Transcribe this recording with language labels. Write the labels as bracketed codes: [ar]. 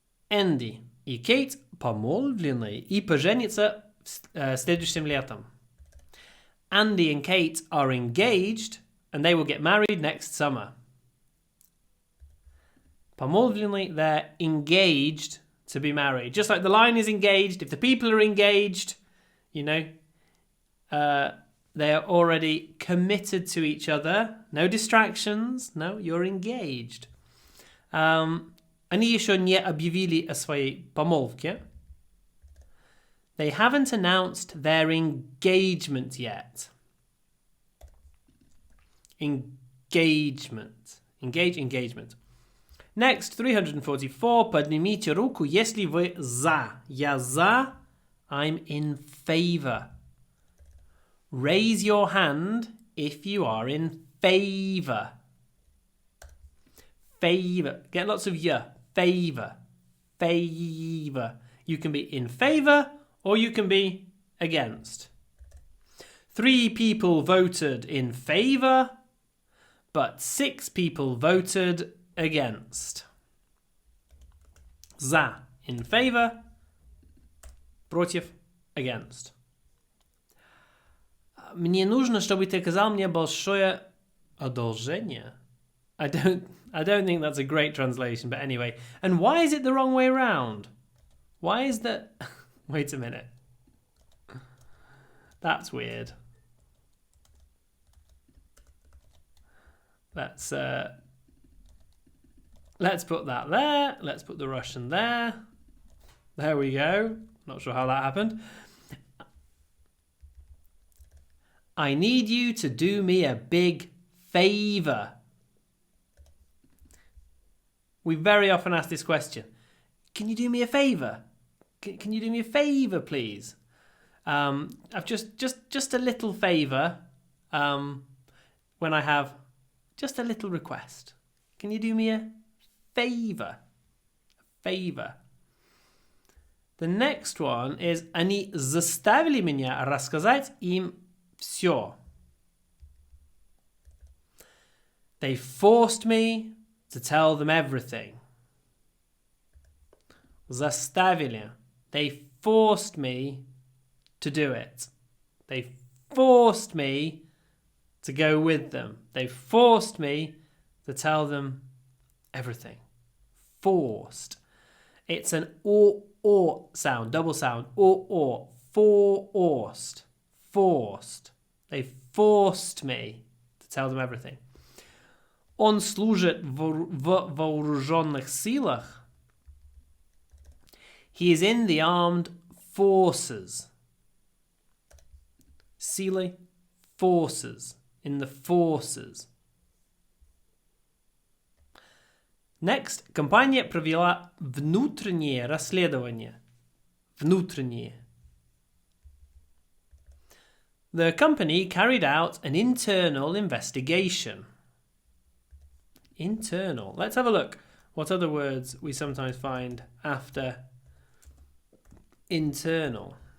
[ru] Andy и Кейт помолвлены и поженятся следующим летом. [en] Andy and Kate are engaged and they will get married next summer. [ru] Помолвлены, [en] they're engaged to be married. Just like the line is engaged, if the people are engaged, they are already committed to each other. No distractions. No, you're engaged. [ru] Они еще не объявили о своей помолвке. [en] They haven't announced their engagement yet. Engagement. Next, 344. [ru] Поднимите руку, если вы за. Я за. [en] I'm in favor. Raise your hand if you are in favor. Favor. Get lots of ya. Favor. You can be in favor or you can be against. 3 people voted in favor, but 6 people voted against. [ru] За. [en] In favor. [ru] Против. [en] Against. [ru] Мне нужно, чтобы ты оказал мне большое одолжение. [en] I don't think that's a great translation, but anyway. And why is it the wrong way around? Why is that... Wait a minute. That's weird. Let's put that there. Let's put the Russian there. There we go. Not sure how that happened. I need you to do me a big favor. We very often ask this question. Can you do me a favor? Can you do me a favor, please? I've just a little favor. When I have just a little request. Can you do me a favor? A favor. The next one is [ru] они заставили меня рассказать им все. [en] They forced me to tell them everything. [ru] Заставили. [en] They forced me to do it. They forced me to go with them. They forced me to tell them everything. Forced. It's an or sound, double sound. Or. Forced. Forced. They forced me to tell them everything. [ru] Он служит в вооруженных силах. [en] He is in the armed forces. [ru] Силы, [en] forces. In the forces. [ru] Next, компания провела внутреннее расследование. Внутреннее. [en] The company carried out an internal investigation. Internal. Let's have a look. What other words we sometimes find after internal?